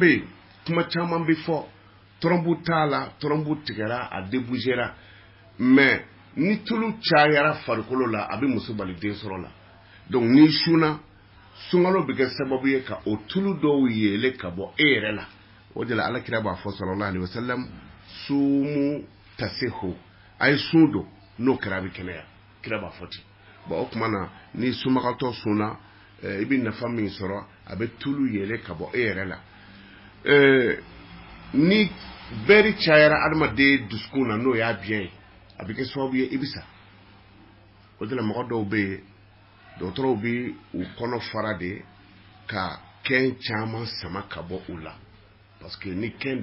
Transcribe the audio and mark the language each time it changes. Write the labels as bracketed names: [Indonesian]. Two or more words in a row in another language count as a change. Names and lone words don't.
[Bambara] yen kuma caman bi fɔ trombu t'a la trombu tigɛra a débougera mais ni tulu cayara farikolo la a bɛ muso bali den sɔrɔ la donc ni suna sunkalo bɛ kɛ sababu ye ka o tulu dɔw yele ka bɔ e yɛrɛ la o de la alakira b'a fɔ [Arabic] صلى الله عليه وسلم صوموا تصحوا [Bambara] a ye sun don n'o kɛra a bɛ kɛnɛya kira b'a fɔ ten bon o tuma na ni sunbagatɔ sunna i bɛ nafa min sɔrɔ a bɛ tulu yele ka bɔ e yɛrɛ la ni bɛri cayara adamaden dusukun na n'o y'a biɲɛ ye a bɛ kɛ sababu ye i bɛ sa o de la mɔgɔ dɔw bɛ yen dɔgɔtɔrɔw bɛ u kɔnɔ fara de ka kɛn caman sama ka bɔ u la [French] parce que [Bambara] ni kɛn